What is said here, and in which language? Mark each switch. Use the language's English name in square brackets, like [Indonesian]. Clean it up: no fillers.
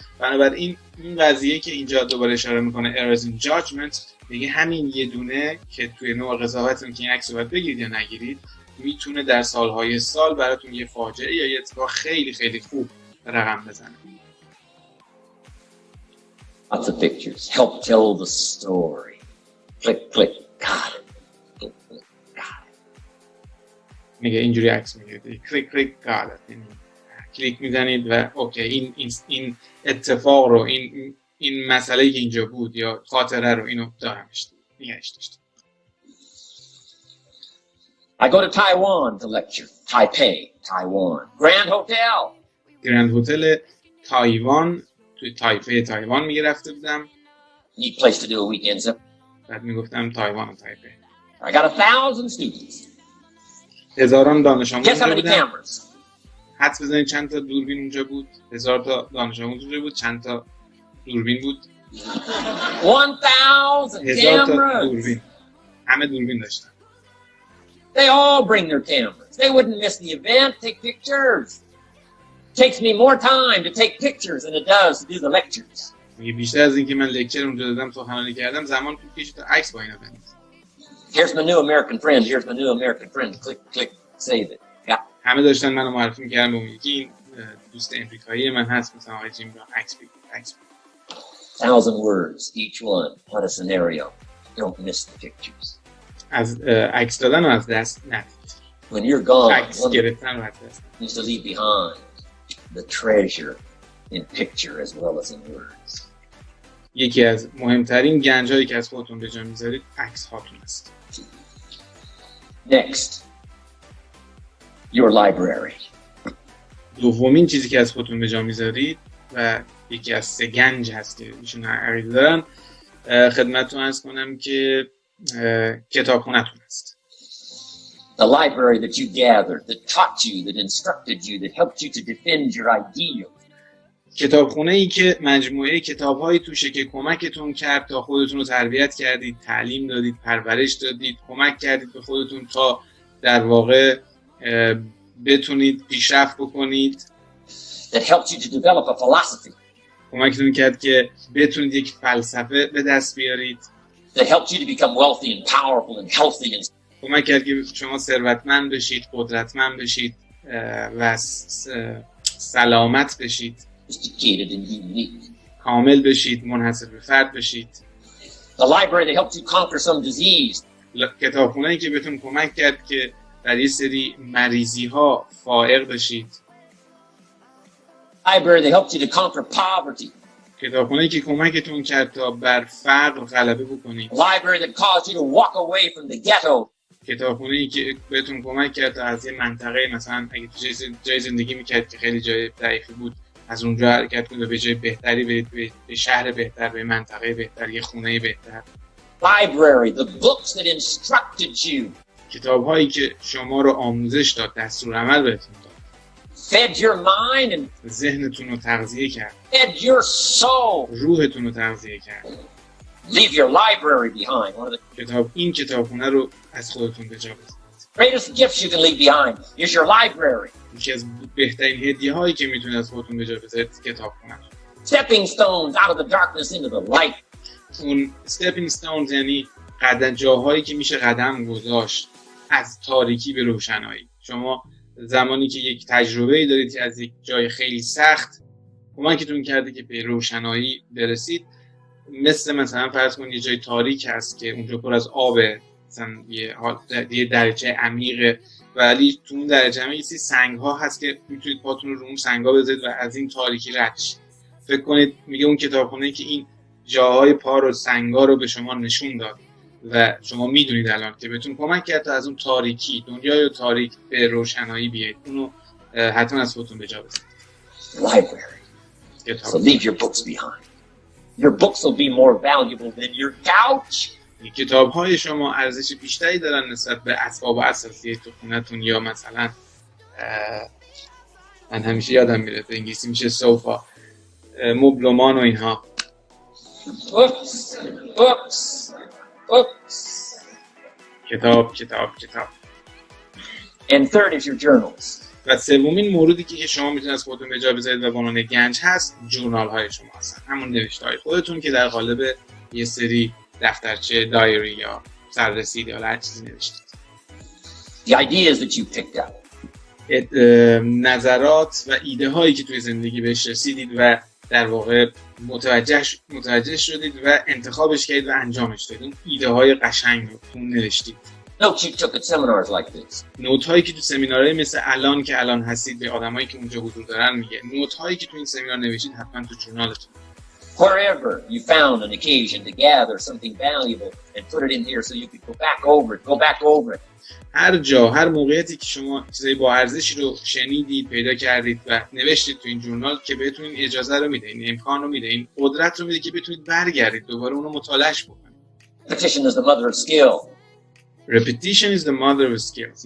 [Persian] بنابراین این قضیه که اینجا دوباره اشاره میکنه [English] errors in judgment، [Persian] میگه همین یه دونه که توی نوع قضاوتتون که این عکس رو باید بگیرید یا نگیرید میتونه در سالهای سال براتون یه فاجعه یا یه اتفاق خیلی خیلی خوب رقم بزنه. [English] Lots of pictures help tell the story. Click, click, got it. Click, click, got it. [Persian] میگه اینجوری عکس میگیرید. کلیک کلیک [English] got it. [Persian] کلیک میزنید و اوکی این اتفاق رو این مسئله که اینجا بود یا خاطره رو اینو دارمش نگهش داشتم. [English] I go to Taiwan to lecture. Taipei, Taiwan. Grand Hotel. [Persian] گرند هتل تایوان توی تایپی تایوان رفته بودم. [English] Neat place to do a weekend trip. [Persian] بعد میگفتم تایوان و تایپی. [English] I got 1,000 students. [Persian] هزاران دانش آموز [English] Guess how many [Persian] بودن. [English] cameras? [Persian] حدس بزنید چند تا دوربین اونجا بود؟ 1000 تا دانش آموز اونجا بود. چند تا دوربین بود؟ [English] 1,000 [Persian] 1000 تا [English] cameras. [Persian] دوربین. همه دوربین داشتن. [English] They all bring their cameras. They wouldn't miss the event, take pictures. Takes me more time to take pictures than it does to do the lectures. [Persian] میگه بیشتر از اینکه من لکچر اونجا دادم سخنرانی کردم زمان طول کشید تا عکس با اینا بندازم. [English] Here's my new American friend. Here's my new American friend. Click, click, save it. Yeah. [Persian] همه داشتن منو معرفی می‌کردن به اون یکی این دوست امریکایی من هست مثلا آقای جیم را عکس بگیر. [English] 1,000 words each one. What a scenario. Don't miss the pictures. [Persian] از عکس دادن و از دست ندید. [English] When you're gone, [Persian] عکس گرفتن و از دست [English] needs to leave behind the treasure in picture as well as in words. [Persian] یکی از مهمترین گنجایی که از خودتون به جا میذارید عکس هاتون است. [English] Next, your library. [Persian] دومین چیزی که از خودتون به جا میذارید و یکی از 3 گنج هست که ایشون عقیده دارن خدمتتون عرض کنم که کتابخونه‌تون است. [English] The library that you gathered, that taught you, that instructed you, that helped you to defend your ideals. [Persian] کتابخونه‌ای که مجموعه کتاب‌هایی توشه که کمکتون کرد تا خودتون رو تربیت کردید، تعلیم دادید، پرورش دادید، کمک کردید به خودتون تا در واقع بتونید پیشرفت بکنید. [English] That helped you to develop a philosophy. [Persian] کمکتون کرد که بتونید یک فلسفه به دست بیارید. [English] That helped you to become wealthy and powerful and healthy and [Persian] کمک کرد که شما ثروتمند بشید، قدرتمند بشید و سلامت بشید. [English] sophisticated and unique. [Persian] کامل بشید، منحصر به فرد بشید. [English] The library that helped you conquer some disease. [Persian] کتابخونه‌ای که بهتون کمک کرد که در یه سری مریضی‌ها فائق بشید. [English] Library that helped you to conquer poverty. [Persian] کتابخونه‌ای که کمکتون کرد تا بر فقر غلبه بکنید. [English] Library that caused you to walk away from the ghetto. [Persian] کتابخونه‌ای که بهتون کمک کرد تا از یه منطقه مثلا اگه تو جای زندگی می‌کرد که خیلی جای ضعیفی بود از اونجا حرکت کنید و به جای بهتری برید، به شهر بهتر، به منطقه بهتر، یه خونه بهتر. [English] Library, the books that instructed you. [Persian] کتاب‌هایی که شما رو آموزش داد، دستورالعمل بهتون داد. [English] Fed your mind and [Persian] ذهنتون رو تغذیه کرد. [English] fed your soul. [Persian] روحتون رو تغذیه کرد. [English] Leave your library behind. One of the [Persian] این کتابخونه رو از خودتون به جا بذارید. [English] greatest gifts you can leave behind is your library. [Persian] یکی از بهترین هدیه‌هایی که میتونید از خودتون به جا بذارید کتابخونه. [English] Stepping stones out of the darkness into the light. [Persian] اون [English] stepping stones [Persian] یعنی جاهایی که میشه قدم گذاشت از تاریکی به روشنایی. شما زمانی که یک تجربه‌ای دارید که از یک جای خیلی سخت کمکتون کرده که به روشنایی برسید، مثلا فرض کنید یه جای تاریک هست که اونجا پر از آبه، مثلا یه درجه عمیقه ولی تو اون درجه عمیق یه سنگ‌ها هست که میتونید پاتون رو اون سنگ‌ها بذارید و از این تاریکی رد شید. فکر کنید میگه اون کتابخونه که این جاهای پا رو سنگ‌ها رو به شما نشون داد و شما میدونید الان که بهتون کمک کرد تا از اون تاریکی، دنیای تاریک به روشنایی بیاید. اونو حتما از خودتون به جا بذارید. [English] Library. So leave your books behind. Your books will be more valuable than your couch. [Persian] کتاب‌های شما ارزش بیشتری دارن نسبت به اسباب اساسی تو خونه‌تون یا مثلا من همیشه یادم میره به انگلیسی میشه سوفا، مبلمان و اینها. [English] Books, books, books. [Persian] کتاب کتاب کتاب. [English] And third is your journals. [Persian] و سومین موردی که شما میتونید از خودتون به جا بذارید و به عنوان گنج هست جورنال های شما هستن، همون نوشته های خودتون که در قالب یه سری دفترچه دایری یا سررسید یا هر چیزی نوشتید. [English] The ideas that you picked up. [Persian] نظرات و ایده هایی که توی زندگی بهش رسیدید و در واقع متوجه شدید و انتخابش کردید و انجامش دادید. اون ایده های قشنگ رو اون نوشتید. [English] Notes you took at seminars like this. [Persian] نوت هایی که تو سمینارهای مثل الان که الان هستید به آدمایی که اونجا حضور دارن میگه. نوت هایی که تو این سمینار نوشتید حتما تو جورنالتون. [English] Wherever you found an occasion to gather something valuable and put it in here so you could go back over it. [Persian] هر جا هر موقعیتی که شما چیزای با ارزشی رو شنیدید پیدا کردید و نوشتید تو این جورنال که بهتون این اجازه رو میده، این امکان رو میده، این قدرت رو میده که بتونید برگردید دوباره اون رو مطالعهش بکنید. [English] Repetition is the mother of skill. Repetition is the mother of skills.